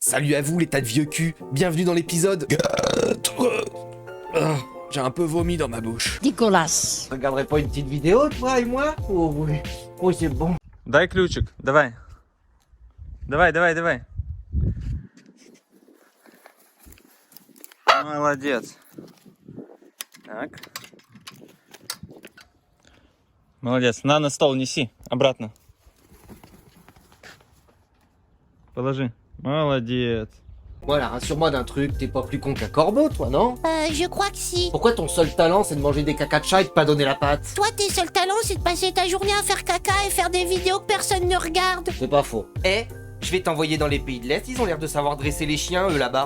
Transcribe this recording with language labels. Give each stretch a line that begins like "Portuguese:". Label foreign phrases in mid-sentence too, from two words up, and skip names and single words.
French: Salut à vous les tas de vieux culs, bienvenue dans l'épisode 4. J'ai un peu vomi dans ma bouche. Dégueulasse. Regarderais pas une petite vidéo, toi et moi? Oh oui, oh c'est bon.
Russian: Дай ключик, давай. Давай. Молодец. Так. Молодец. На стол неси. Обратно. Положи. Молодец.
French: Voilà, rassure-moi d'un truc, t'es pas plus con qu'un corbeau, toi, non? Je crois que si. Pourquoi ton seul talent, c'est de manger des cacas de chat et de pas donner la patte? Toi, tes seuls talents, c'est de passer ta journée à faire caca et faire des vidéos que personne ne regarde. C'est pas faux. Je vais t'envoyer dans les pays de l'Est, ils ont l'air de savoir dresser les chiens, eux, là-bas.